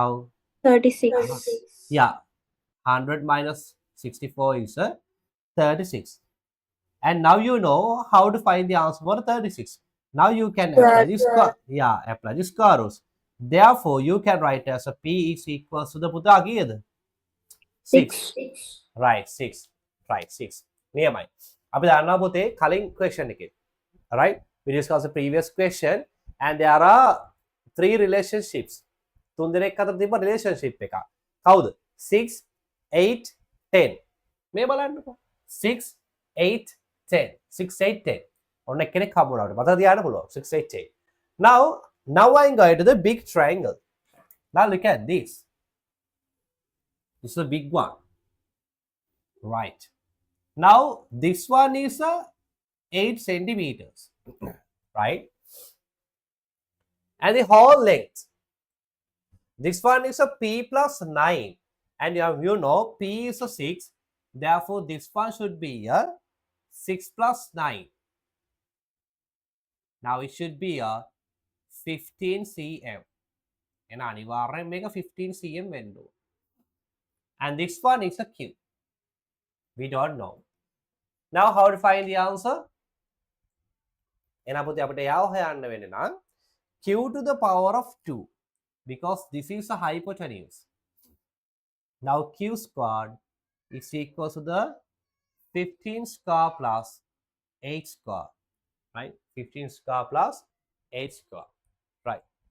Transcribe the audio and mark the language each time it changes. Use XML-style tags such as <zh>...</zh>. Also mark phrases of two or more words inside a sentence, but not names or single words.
<en>36. yeah, 100 minus 64 is a 36. And now you know how to find the answer for 36. Now you can apply this apply the square roots. Therefore, you can write as a p is equals to the</en> <si>පුතා කීයද?</si> <en>6. Right, 6. Right, 6. නියමයි.</en> <si>අපි දන්නවා පුතේ කලින් question එකේ.</si> <en>Right? We discussed the previous question and there are three relationships.</en> <si>තුන් දෙනෙක් අතර තිබ්බ relationship එකක්. කවුද? 6, 8, 10. මේ බලන්නකෝ. 6, 8, 10. 6, 8, 10. ඔන්න කෙනෙක් හම්බුනාට මතක තියාගන්න පුළුවන්. 6, 8, 10.</si> <en>Now I'm going to the big triangle. Now look at this. This is a big one. Right. Now this one is a 8 centimeters. Right. And the whole length. This one is a p plus 9. And you know p is a 6. Therefore, this one should be a 6 plus 9. Now it should be a 15 cm.</en> <si>And අනිවාර්යෙන් මේක 15 cm වෙන්න ඕන.</si> <en>And this one is a q. We don't know. Now how to find the answer?</en> <si>එහෙනම් පුතේ අපිට යාව හොයන්න වෙන්නේ නම්</si> <en>q to the power of 2 because this is a hypotenuse. Now q squared is equal to the 15 square plus 8 square. Right? 15 square plus 8 square. Right.</en>